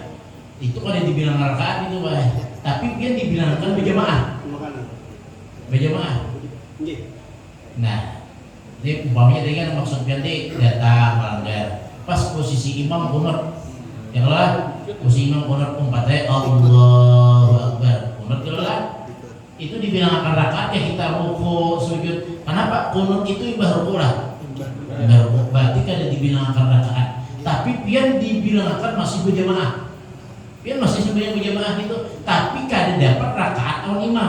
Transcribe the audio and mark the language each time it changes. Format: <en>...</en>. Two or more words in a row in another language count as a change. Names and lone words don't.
<id>Itu kalau dibilang rakaat itu Pak. Tapi dia dibilangkan berjamaah. 2 kali. Berjamaah. Iya. Nah, ini umpamanya tadi kan maksudnya nanti datang melanggar. Pas posisi imam kunut, ya lah. Posisi imam kunut umpatnya</id> <ar>الله أكبر.</ar> <id>Kunut ya lah. Itu dibilang akan rakaat ya kita ruku sujud. Kenapa? Kunut itu ibarat ruku lah. Ibarat ruku.</id> <bjn>Berarti kada dibilang akan rakaat. Tapi pian dibilang akan masih berjamaah. Pian masih sebenarnya berjamaah gitu. Tapi kada dapat rakaat lawan imam.</bjn>